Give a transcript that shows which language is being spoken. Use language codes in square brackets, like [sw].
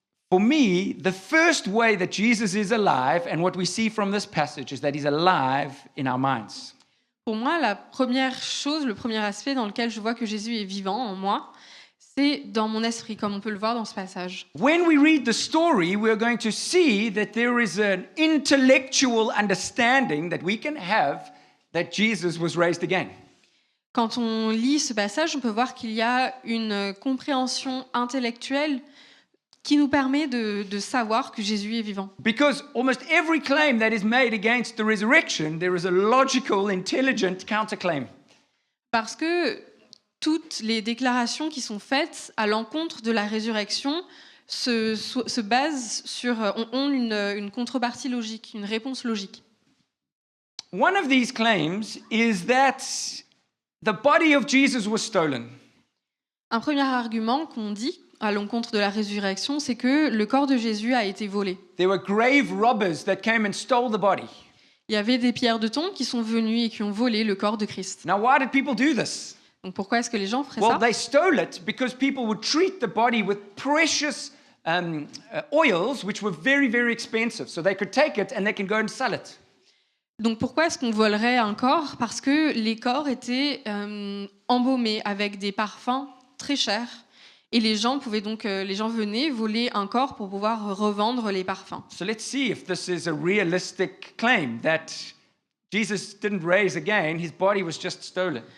[en] For me, the first way that Jesus is alive, and what we see from this passage, is that he's alive in our minds. [fr] Pour moi, la première chose, le premier aspect dans lequel je vois que Jésus est vivant en moi, c'est dans mon esprit, comme on peut le voir dans ce passage. [en] When we read the story, we're going to see that there is an intellectual understanding that we can have that Jesus was raised again. [fr] Quand on lit ce passage, on peut voir qu'il y a une compréhension intellectuelle qui nous permet de savoir que Jésus est vivant. [en] Because almost every claim that is made against the resurrection, there is a logical, intelligent counterclaim. [fr] Parce que toutes les déclarations qui sont faites à l'encontre de la résurrection se basent sur, ont une contrepartie logique, une réponse logique. [en] One of these claims is that the body of Jesus was stolen. [fr] Un premier argument qu'on dit à l'encontre de la résurrection, c'est que le corps de Jésus a été volé. [en] There were grave robbers that came and stole the body. [fr] Il y avait des pierres de tombe qui sont venues et qui ont volé le corps de Christ. [en] Now, why did people do this? [fr] Donc pourquoi est-ce que les gens feraient [en] Well, [fr] ça? [en] they stole it because people would treat the body with precious oils, which were very, very expensive. So they could take it and they can go and sell it. [fr] Donc pourquoi est-ce qu'on volerait un corps? Parce que les corps étaient embaumés avec des parfums très chers. Et les gens venaient voler un corps pour pouvoir revendre les parfums. [en] So let's see if this is a realistic claim that Jesus didn't raise again, his body was just stolen.